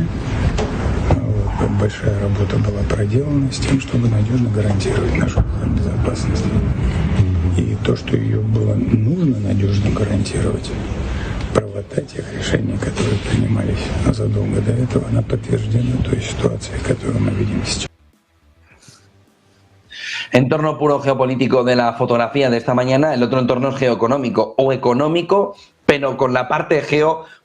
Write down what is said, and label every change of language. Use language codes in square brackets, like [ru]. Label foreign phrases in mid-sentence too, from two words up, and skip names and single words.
[ru] Большая работа была проделана с тем, чтобы надежно гарантировать нашу безопасность. И то, что ее было нужно надежно гарантировать, правота тех решений, которые принимались задолго до этого, она подтверждена той ситуацией, которую мы видим сейчас. [es] Entorno puro geopolítico de la fotografía de esta mañana. El otro entorno es geoeconómico o económico, pero con la parte geo